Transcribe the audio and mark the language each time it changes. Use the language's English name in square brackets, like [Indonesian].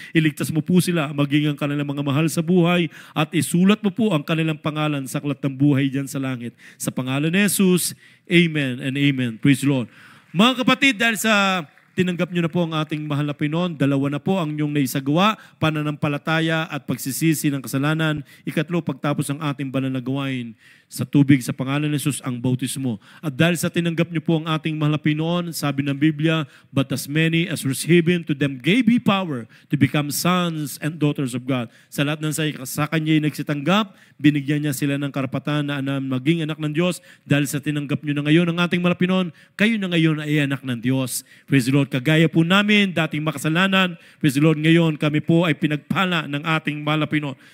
[Filipino] Iligtas mo po sila, maging ang kanilang mga mahal sa buhay. At isulat mo po ang kanilang pangalan sa aklat ng buhay dyan sa langit. Sa pangalan ni Jesus, [English] Amen and Amen. Praise the Lord. [Filipino] Mga kapatid, dahil sa tinanggap nyo na po ang ating mahal na Pinoon. Dalawa na po ang inyong naisagawa, pananampalataya at pagsisisi ng kasalanan. Ikatlo, pagtapos ang ating banal na gawain sa tubig sa pangalan ni Jesus, ang bautismo. At dahil sa tinanggap nyo po ang ating mahal na Pinoon, sabi ng Biblia, [English] but as many as receive Him, to them gave He power to become sons and daughters of God. [Filipino] Sa lahat ng sa Kanya'y nagsitanggap, binigyan niya sila ng karapatan na maging anak ng Diyos. Dahil sa tinanggap nyo na ngayon ang ating mahal na Pinoon, kayo na ngayon ay anak ng Diyos. [English] Praise the Lord. [Filipino] Kagaya po namin, dating makasalanan, [English] praise the Lord, [Filipino] ngayon kami po ay pinagpala ng ating mahal na Pinoon.